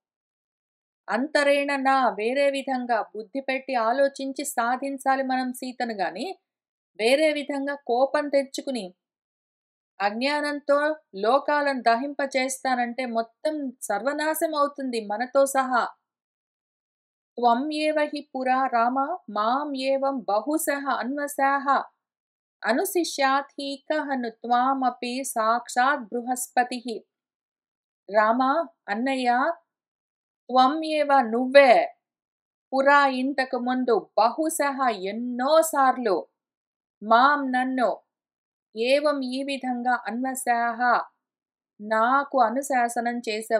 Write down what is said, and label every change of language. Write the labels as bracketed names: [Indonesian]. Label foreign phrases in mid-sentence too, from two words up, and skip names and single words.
[Telugu] అంతరేణ నా వేరే విధంగా బుద్ధి పెట్టి ఆలోచించి సాధించాలి మనం సీతను గాని వేరే విధంగా కోపం తెచ్చుకుని అజ్ఞానంతో లోకాలను దహింపచేస్తానంటే మొత్తం సర్వనాశం అవుతుంది మనతో సహా. [Sanskrit] త్వం ఏవ హి పురా రామ మాం ఏవం బహుశః అన్వసాః అనుశిష్యాత్ హి కః ను త్వామపి సాక్షాత్ బృహస్పతిః. [Telugu] రామ అన్నయ్య [Sanskrit] త్వం ఏవ [Telugu] నువ్వే పురా ఇంతకు ముందు బహుశః ఎన్నోసార్లు మాం నన్ను ఏవం ఈ విధంగా అన్వసాః నాకు అనుశాసనం చేసావు.